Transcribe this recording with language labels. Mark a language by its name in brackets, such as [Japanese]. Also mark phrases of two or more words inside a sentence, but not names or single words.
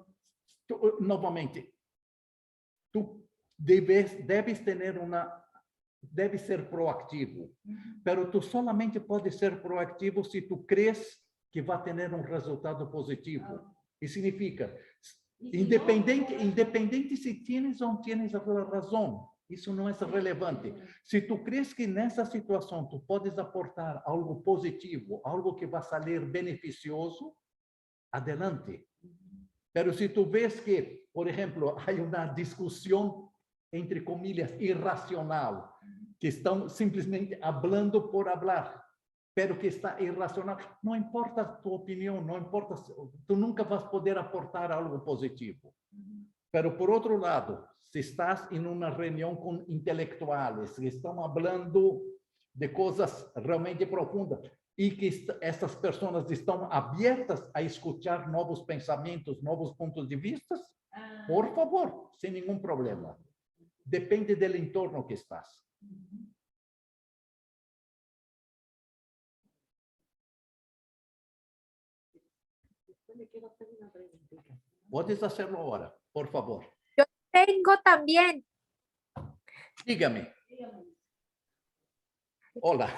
[Spanish] Novamente, tú debes tener debe ser proactivo, pero tú solamente puedes ser proactivo si tú crees que va a tener un resultado positivo. Y significa, independente si tienes o no tienes a razón, [Portuguese] isso não é relevante. Se tu crees que nessa situação tu podes aportar algo positivo, algo que vai sair beneficioso, adelante. Pero se tu vês que, por exemplo, há uma discussão, [Spanish] entre comillas, [Portuguese] irracional, que estão simplesmente [Spanish] hablando por hablar, pero que está irracional, [Portuguese] não importa a tua opinião, não importa, tu nunca vas poder aportar algo positivo. Pero, por outro lado, se estás em uma reunião com intelectuais que estão falando de coisas realmente profundas e que essas pessoas estão abertas a escutar novos pensamentos, novos pontos de vista, por favor, sem nenhum problema. Depende do entorno que estás. [Spanish] Puedes hacerlo ahora, por favor. Yo tengo también. Dígame. Hola.